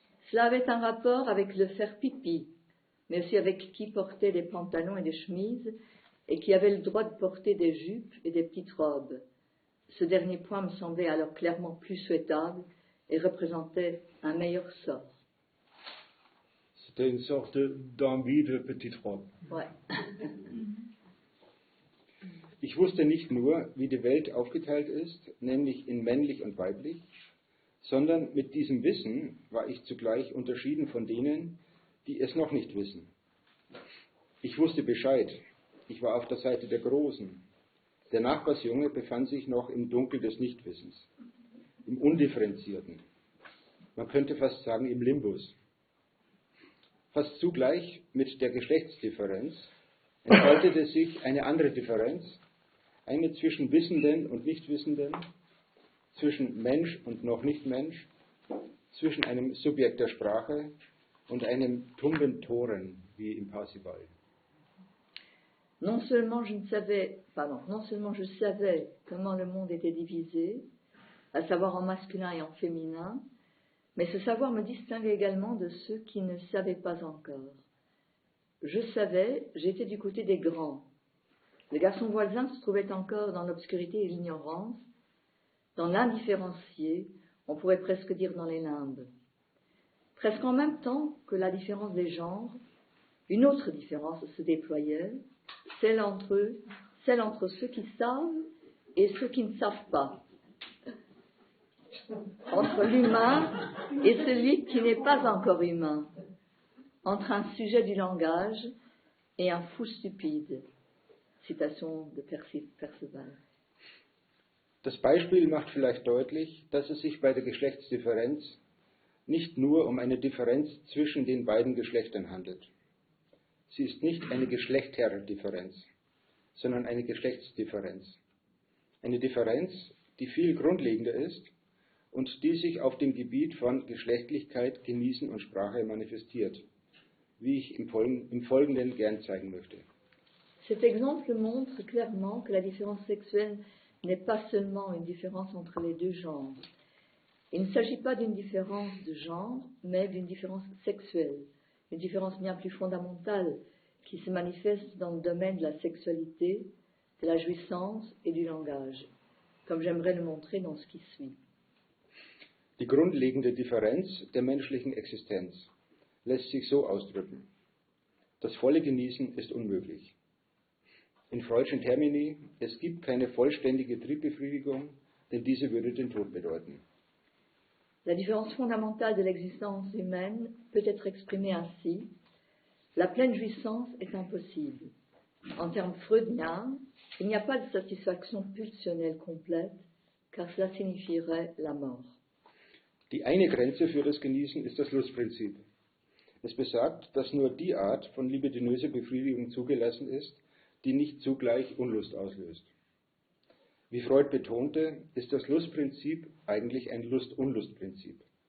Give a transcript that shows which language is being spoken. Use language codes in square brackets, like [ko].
[fr] Cela avait un rapport avec le faire pipi, mais aussi avec qui portait des pantalons et des chemises, et qui avait le droit de porter des jupes et des petites robes. Ce dernier point me semblait alors clairement plus souhaitable et représentait un meilleur sort. C'était une sorte d'envie de petite robe. Ouais. [de] Ich wusste nicht nur, wie die Welt aufgeteilt ist, nämlich in männlich und weiblich, sondern mit diesem Wissen war ich zugleich unterschieden von denen, die es noch nicht wissen. Ich wusste Bescheid. Ich war auf der Seite der Großen. Der Nachbarsjunge befand sich noch im Dunkel des Nichtwissens, im Undifferenzierten. Man könnte fast sagen im Limbus. Fast zugleich mit der Geschlechtsdifferenz entfaltete sich eine andere Differenz, eine zwischen Wissenden und Nichtwissenden, zwischen Mensch und noch nicht Mensch, zwischen einem Subjekt der Sprache und einem tumben Toren, wie im Parsival. [fr] Non seulement je savais comment le monde était divisé, à savoir en masculin et en féminin, mais ce savoir me distinguait également de ceux qui ne savaient pas encore. Je savais, j'étais du côté des grands. Le garçon voisin se trouvait encore dans l'obscurité et l'ignorance, dans l'indifférencié, on pourrait presque dire dans les limbes. Presque en même temps que la différence des genres, une autre différence se déployait, celle entre ceux qui savent et ceux qui ne savent pas, entre l'humain et celui qui n'est pas encore humain, entre un sujet du langage et un fou stupide. Citation de Perceval. [de] Das Beispiel macht vielleicht deutlich, dass es sich bei der Geschlechtsdifferenz nicht nur um eine Differenz zwischen den beiden Geschlechtern handelt. Sie ist nicht eine Geschlechterdifferenz, sondern eine Geschlechtsdifferenz. Eine Differenz, die viel grundlegender ist und die sich auf dem Gebiet von Geschlechtlichkeit, Genießen und Sprache manifestiert, wie ich im Folgenden gern zeigen möchte. [fr] Cet exemple montre clairement que la différence sexuelle n'est pas seulement une différence entre les deux genres. Il ne s'agit pas d'une différence de genre, mais d'une différence sexuelle, une différence bien plus fondamentale qui se manifeste dans le domaine de la sexualité, de la jouissance et du langage, comme j'aimerais le montrer dans ce qui suit. [de] Die grundlegende Differenz der menschlichen Existenz lässt sich so ausdrücken: Das volle Genießen ist unmöglich. In Freudschen Termini, es gibt keine vollständige Triebbefriedigung, denn diese würde den Tod bedeuten. [fr] La différence fondamentale de l'existence humaine peut être exprimée ainsi: la pleine jouissance est impossible. En termes freudiens, il n'y a pas de satisfaction pulsionnelle complète, car cela signifierait la mort. [de] Die eine Grenze für das Genießen ist das Lustprinzip. Es besagt, dass nur die Art von libidinöser Befriedigung zugelassen ist, die nicht zugleich Unlust auslöst. Wie Freud betonte, ist das Lustprinzip eigentlich ein Lust-Unlust-Prinzip.